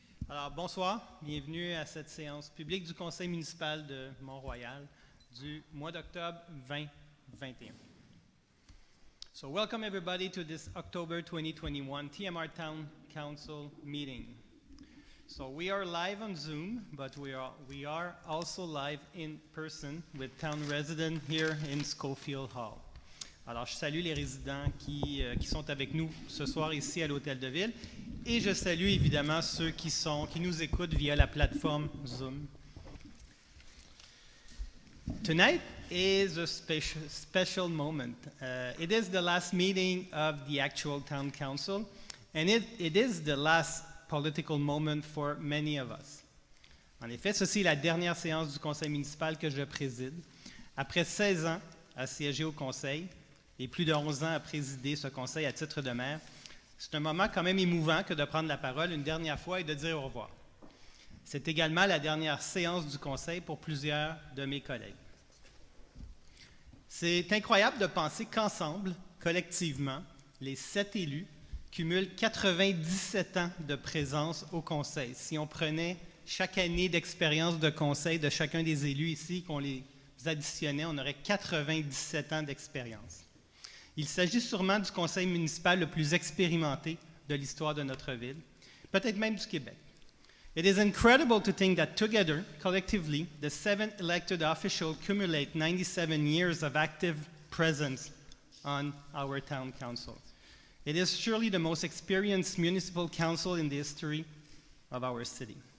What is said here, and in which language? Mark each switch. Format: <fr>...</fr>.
<fr>Alors, bonsoir, bienvenue à cette séance publique du Conseil municipal de Mont-Royal du mois d'octobre 2021.</fr> <en>So, welcome everybody to this October 2021 TMR Town Council meeting. So, we are live on Zoom, but we are also live in person with town residents here in Schofield Hall.</en> <fr>Alors, je salue les résidents qui sont avec nous ce soir ici à l'Hôtel de Ville et je salue évidemment ceux qui nous écoutent via la plateforme Zoom.</fr> <en>Tonight is a special moment. It is the last meeting of the actual town council and it is the last political moment for many of us.</en> <fr>En effet, ceci est la dernière séance du conseil municipal que je préside. Après 16 ans à siéger au conseil, et plus de 11 ans à présider ce conseil à titre de maire, c'est un moment quand même émouvant que de prendre la parole une dernière fois et de dire au revoir. C'est également la dernière séance du conseil pour plusieurs de mes collègues. C'est incroyable de penser qu'ensemble, collectivement, les 7 élus cumulent 97 ans de présence au conseil. Si on prenait chaque année d'expérience de conseil de chacun des élus ici, qu'on les additionnait, on aurait 97 ans d'expérience. Il s'agit sûrement du conseil municipal le plus expérimenté de l'histoire de notre ville, peut-être même du Québec.</fr> <en>It is incredible to think that together, collectively, the 7 elected officials cumulate 97 years of active presence on our town council. It is surely the most experienced municipal council in the history of our city.</en>